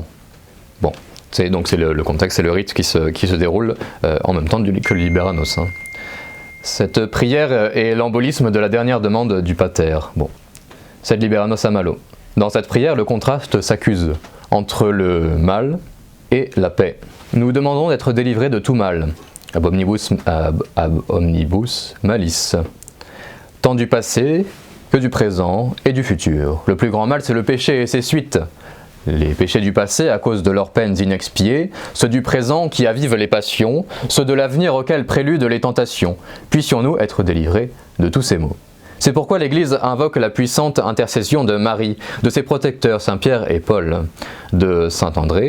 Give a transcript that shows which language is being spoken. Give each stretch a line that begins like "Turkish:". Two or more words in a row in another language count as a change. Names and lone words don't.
French: Bon, c'est le contexte, c'est le rite qui se déroule en même temps que le liberanos. Cette prière est l'embolisme de la dernière demande du pater. Bon, c'est
Latin: liberanos a malo.
French: Dans cette prière, le contraste s'accuse entre le mal et la paix. Nous demandons d'être délivrés de tout mal,
Latin: ab omnibus malis,
French: tant du passé que du présent et du futur. Le plus grand mal, c'est le péché et ses suites. Les péchés du passé à cause de leurs peines inexpiées, ceux du présent qui avivent les passions, ceux de l'avenir auxquels préludent les tentations. Puissions-nous être délivrés de tous ces maux. C'est pourquoi l'Église invoque la puissante intercession de Marie, de ses protecteurs Saint Pierre et Paul, de Saint André.